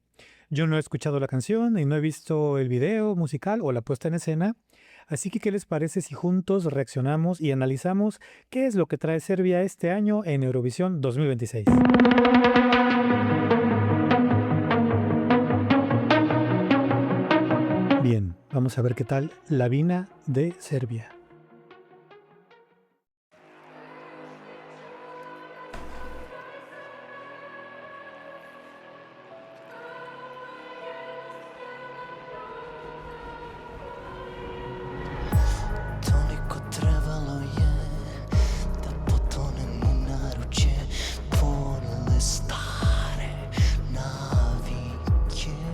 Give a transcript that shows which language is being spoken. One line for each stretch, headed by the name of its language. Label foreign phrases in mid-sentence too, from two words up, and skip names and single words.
Spanish: Yo no he escuchado la canción y no he visto el video musical o la puesta en escena, así que ¿qué les parece si juntos reaccionamos y analizamos qué es lo que trae Serbia este año en Eurovisión 2026? Bien, vamos a ver qué tal Lavina de Serbia.
Serbian: Toliko trebalo je da potonem u naručje ponele stare navike.